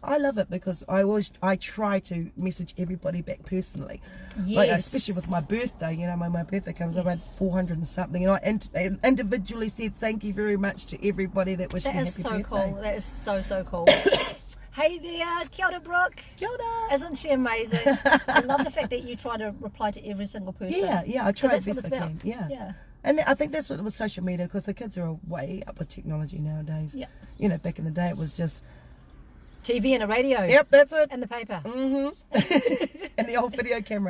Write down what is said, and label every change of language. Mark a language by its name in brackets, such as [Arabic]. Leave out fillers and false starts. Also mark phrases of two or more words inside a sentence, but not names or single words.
[English] I love it because I try to message everybody back personally. Yes. Like especially with my birthday, when my birthday comes, I had 400 and something, and I individually said thank you very much to everybody that wished me happy birthday. That is so cool. That is so cool. Hey there, [Māori] kia ora, Brooke. Kia ora. [English] Isn't she amazing? I love the fact that you try to reply to every single person. Yeah, I try as that's best what I it's can. about. Yeah. And I think that's what with social media, because the kids are way up with technology nowadays. Yeah. Back in the day it was just TV and a radio. Yep, that's it. And the paper. And the old video camera.